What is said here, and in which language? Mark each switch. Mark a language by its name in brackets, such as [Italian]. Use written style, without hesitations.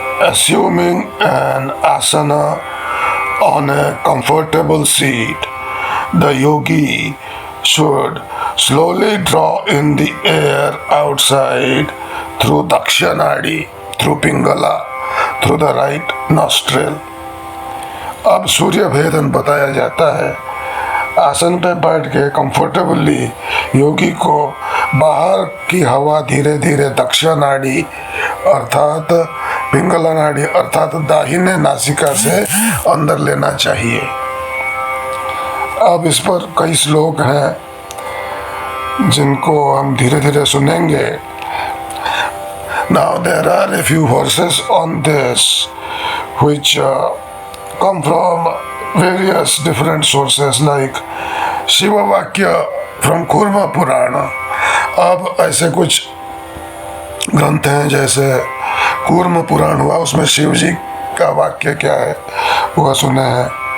[English] Assuming an asana on a comfortable seat, the yogi should slowly draw in the air outside through Dakshinadi, through Pingala, through the right nostril. [Hindi] अब सूर्य भेदन बताया जाता है. आसन पे बैठ के कंफर्टेबली योगी को बाहर की हवा धीरे धीरे दक्षिण नाड़ी अर्थात पिंगला नाड़ी अर्थात दाहिने नासिका से अंदर लेना चाहिए. अब इस पर कई श्लोक हैं जिनको हम धीरे धीरे सुनेंगे. [English] Now there are a few verses on this which come from various different sources like Shiva वाक्य from Kurma Purana. [Hindi] अब ऐसे कुछ ग्रंथ हैं जैसे कूर्म पुराण हुआ, उसमें शिव जी का वाक्य क्या है वह सुने हैं.